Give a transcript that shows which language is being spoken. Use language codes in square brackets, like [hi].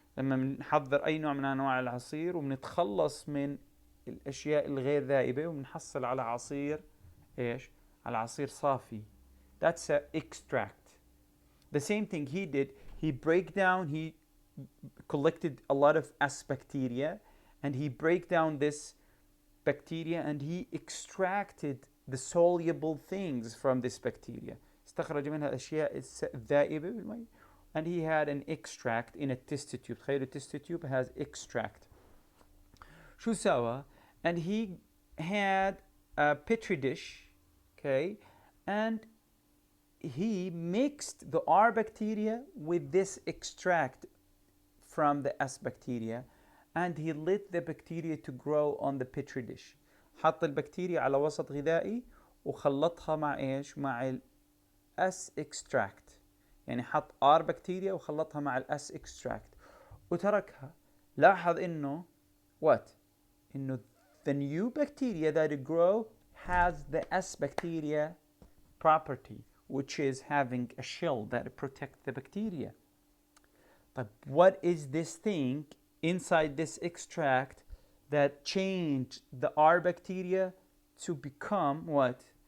[ar] لما بنحضر أي نوع من أنواع العصير وبنتخلص من الأشياء الغير ذائبة وبنحصل على عصير إيش؟ على عصير صافي. [en] That's an extract. The same thing he did. He collected a lot of S bacteria, and he break down this bacteria, and he extracted the soluble things from this bacteria. [ar] استخرج منها الأشياء الذائبة بالماء. [en] And he had an extract in a test tube. [ar] تخيلوا التست [en] tube has extract. [ar] شو سوى? [en] And he had a petri dish, okay, and he mixed the R bacteria with this extract from the S bacteria, and he let the bacteria to grow on the petri dish. [ar] حط البكتيريا على وسط غذائي وخلطها مع ايش؟ مع ال S extract. يعني حط R بكتيريا وخلطها مع ال S extract وتركها. لاحظ انه [en] what؟ [ar] انه [en] the new bacteria that grow has the S bacteria property, which is having a shell that protects the bacteria. But what is this thing inside this extract that changed the R bacteria to become what?